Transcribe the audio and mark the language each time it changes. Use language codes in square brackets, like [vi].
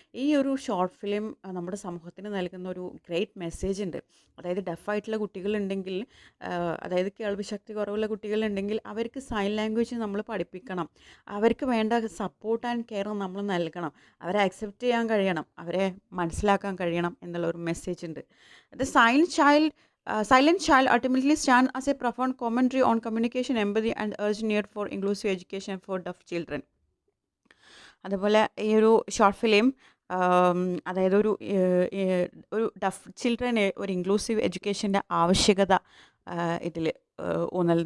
[ml] ഈ ഒരു short film നമ്മുടെ സമൂഹത്തിന് നൽകുന്ന ഒരു ഗ്രേറ്റ് മെസ്സേജ് ഉണ്ട്. അതായത് ഡഫായിട്ടുള്ള കുട്ടികളുണ്ടെങ്കിൽ, അതായത് കേൾവിശക്തി കുറവുള്ള കുട്ടികളുണ്ടെങ്കിൽ അവർക്ക് സൈൻ ലാംഗ്വേജ് നമ്മൾ പഠിപ്പിക്കണം. അവർക്ക് വേണ്ട സപ്പോർട്ട് ആൻഡ് കെയർ നമ്മൾ നൽകണം. അവരെ അക്സെപ്റ്റ് ചെയ്യാൻ കഴിയണം, അവരെ മനസ്സിലാക്കാൻ കഴിയണം എന്നുള്ള ഒരു മെസ്സേജ് ഉണ്ട്. [en] The Silent Child ultimately stands as a profound commentary on communication, empathy, and urgent need for inclusive education for deaf children. [ml] അതുപോലെ ഈ ഒരു ഷോർട്ട് ഫിലിം അതായത് ഒരു ഡഫ് ചിൽഡ്രന് ഒരു ഇൻക്ലൂസീവ് എഡ്യൂക്കേഷൻ്റെ ആവശ്യകത ഇതിൽ ഊന്നൽ നൽകും.